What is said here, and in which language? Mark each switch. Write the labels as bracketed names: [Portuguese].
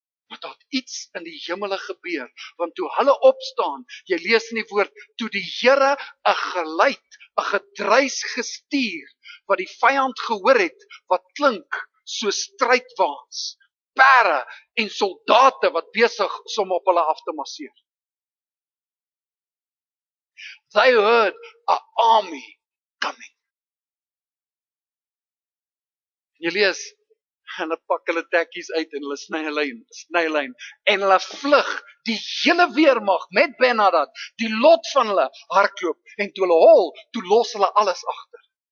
[Afrikaans] Maar daar het iets in die hemele gebeur, want toe hulle opstaan, jy lees in die woord, toe die Here 'n geluid, 'n gedruis gestuur, wat die vyand gehoor het, wat klink so strydwaans, perde en soldate wat besig is om op hulle af te marseer. [English] They heard an army coming. [Afrikaans] Jy lees, en hulle pak hulle tekkies uit en hulle sny 'n lyn, en hulle vlug, die hele weermag met Ben-Hadad, die lot van hulle hardloop, en toe hulle hol, toe los hulle alles agter.